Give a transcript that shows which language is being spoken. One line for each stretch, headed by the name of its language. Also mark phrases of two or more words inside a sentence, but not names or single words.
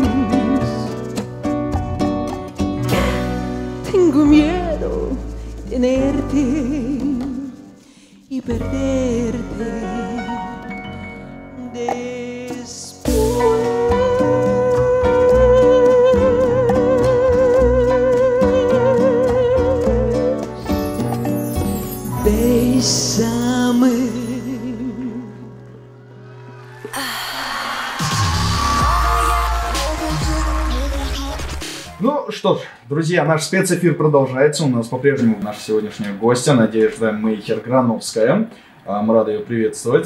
Spanish: Que tengo miedo tenerte y perderte después. Bésame.
Russian: Ну что ж, друзья, наш спецэфир продолжается. У нас по-прежнему наша сегодняшняя гостья Надежда Мейхер-Грановская. Мы рады ее приветствовать.